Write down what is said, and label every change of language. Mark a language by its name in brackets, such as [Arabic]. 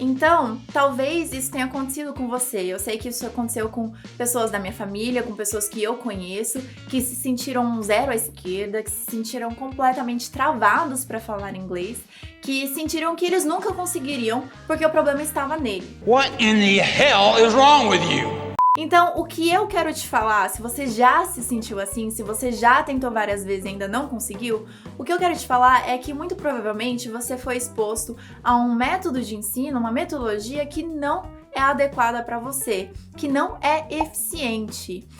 [Portuguese] Então, talvez isso tenha acontecido com você. Eu sei que isso aconteceu com pessoas da minha família, com pessoas que eu conheço, que se sentiram zero à esquerda, que se sentiram completamente travados para falar inglês, que sentiram que eles nunca conseguiriam porque o problema estava nele. [English] What in the hell is wrong with you? [Portuguese] Então, o que eu quero te falar, se você já se sentiu assim, se você já tentou várias vezes e ainda não conseguiu, o que eu quero te falar é que muito provavelmente você foi exposto a um método de ensino, uma metodologia que não é adequada para você, que não é eficiente.